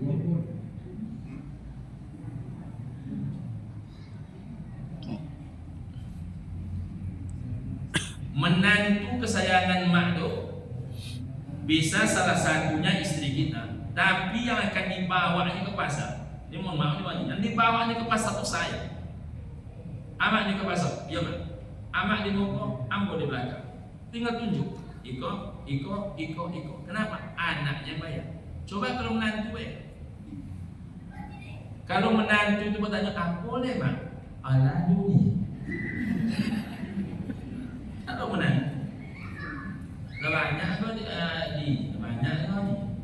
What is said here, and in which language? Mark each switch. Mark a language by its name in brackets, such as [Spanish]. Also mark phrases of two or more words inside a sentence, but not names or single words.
[Indonesian] Menantu kesayangan mak tu bisa salah satunya istri kita, tapi yang akan dibawanya ke pasar, dia mohon maaf nih, yang dibawanya ke pasar itu saya. [Minangkabau] Amak ni ke pasar, ya mak. Amak di muka, ambo di belakang. Tinggal tunjuk, iko. [Indonesian] Kenapa? Anaknya bayar. Coba kalau menantu bayar. Kalau menantu itu bertanya, apa boleh mak? [Minangkabau] Alah dunia. [Indonesian] Kalau menantu banyak kau banyak kau ni.